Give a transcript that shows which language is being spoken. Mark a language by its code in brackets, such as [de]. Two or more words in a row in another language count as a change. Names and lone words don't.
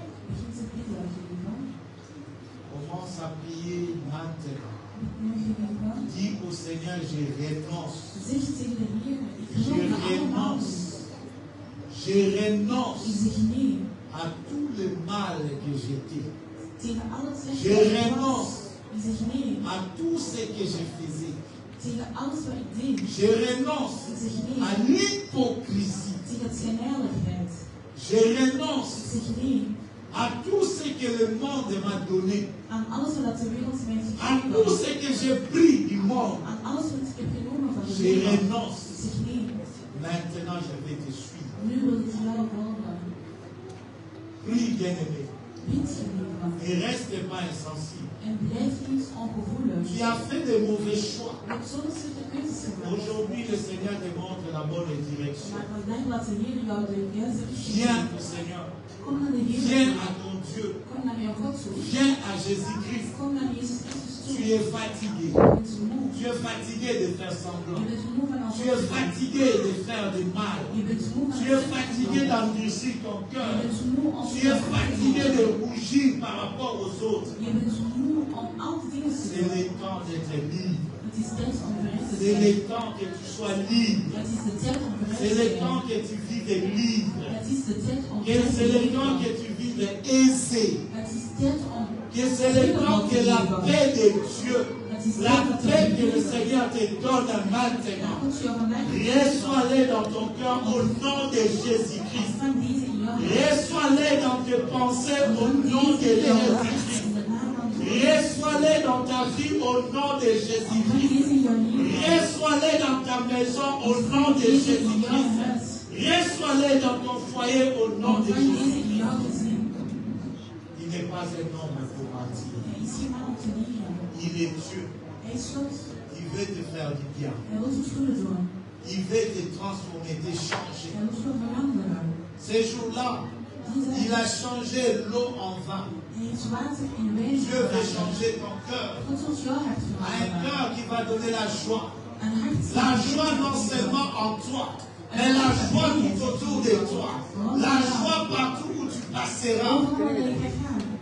[nl] Begin te bidden, gelieve. [fr] Commence à prier maintenant. [nl] Nu, gelieve. [fr] Dis au Seigneur, je renonce. [nl] Zeg tegen de Heer, ik [fr] Je [nl] geloof me allemaal. [fr] renonce. Je [nl] Ik [fr] renonce [nl] zeg nee [fr] à tout le mal que j'étais. [nl] tegen al het slechte [fr] Je [nl] wat ik was. [fr] renonce [nl] Ik zeg nee [fr] à tout ce que je faisais. [nl] tegen alles wat ik deed. [fr] Je renonce [nl] Ik zeg [fr] à [nl] nee [fr] l'hypocrisie. [nl] tegen het schijnheiligheid. [fr] Je renonce [nl] Ik zeg nee [fr] à tout ce que le monde m'a donné. [nl] aan alles wat de wereld mij heeft [fr] À tout [nl] gegeven. [fr] ce que j'ai pris du monde. [nl] Aan alles wat ik heb genomen van de [fr] Je [nl] wereld. [fr] renonce. [nl] Ik zeg nee. [fr] Maintenant, je vais te suivre. [nl] Nu wil ik jou volgen. [fr] Prie, bien-aimé. [nl] Bid, gelieve. [fr] Ne reste pas insensible. [nl] En blijf niet ongevoelig. [fr] Tu as fait de mauvais choix. [nl] Je hebt zo'n slechte keuzes gemaakt. [fr] Aujourd'hui, le Seigneur te montre la bonne direction. [nl] Maar vandaag laat de Heer jou de juiste richting [fr] Viens [nl] zien. [fr] au Seigneur. [nl] Kom naar de Heer. [fr] Viens à ton Dieu. [nl] Kom naar jouw God toe. [fr] Viens à Jésus-Christ. [nl] Kom naar Jezus Christus toe. [fr] Tu es fatigué. [nl] Je bent moe. [fr] Tu es fatigué de faire [nl] Je [fr] semblant. [nl] bent moe van [fr] Tu es [nl] alles. [fr] fatigué de faire du mal. [nl] Je bent moe van [fr] Tu es fatigué d'endurcir ton [nl] Je [fr] cœur. [nl] bent moe om [fr] Tu es fatigué de rougir par rapport aux autres. [nl] Je bent moe om al die dingen te [fr] C'est [nl] doen. [fr] le temps d'être libre. [nl] Het is tijd om vrij te [fr] C'est [nl] zijn. [fr] le temps que tu sois libre. [nl] Het is de tijd om vrij [fr] C'est [nl] te [fr] le [nl] zijn. [fr] temps que tu vives libre. [nl] Het is de tijd om [fr] Que [nl] vrij te [fr] c'est le temps [nl] leven. [fr] que tu vives aisé. [nl] Het is tijd om [fr] Que c'est le temps que la paix de Dieu, [nl] Het is [fr] la [nl] tijd om te [fr] paix que le [nl] leven. [fr] Seigneur te donne [nl] Dat [fr] maintenant, [nl] God jou vandaag [fr] reçois-les dans ton cœur au nom de Jésus-Christ. [nl] ontvang deze in jouw hart. [fr] Reçois-les dans tes pensées au nom de [nl] Deze in jouw hart. [fr] Jésus-Christ. [nl] In de naam van Jezus. [fr] Reçois-les dans ta vie au nom de [nl] Ontvang [fr] Jésus-Christ. [nl] deze in jouw leven. [fr] Reçois-les dans ta maison au nom de [nl] Deze in jouw [fr] Jésus-Christ. [nl] huis. [fr] Reçois-les dans ton foyer au nom de [nl] Ontvang deze [fr] Jésus. [nl] in jouw gezin. [fr] Il n'est pas un homme pour mentir. [nl] Hij is geen man om te liegen. [fr] Il est Dieu. [nl] Hij is God. [fr] Il veut te faire du bien. [nl] Hij wil het goede doen. [fr] Il veut te transformer, te changer. [nl] Hij wil het veranderen. [fr] Ces jours-là, il a changé l'eau en vin. [nl] Hij heeft water in wijn [fr] Dieu veut [nl] veranderd. [fr] changer ton cœur. [nl] God wil jouw hart [fr] À un [nl] veranderen. [fr] cœur qui va donner la joie. [nl] Een hart [fr] La joie non seulement en toi, mais la joie tout autour de toi. La joie partout où tu passeras. [nl] overal waar je gaat.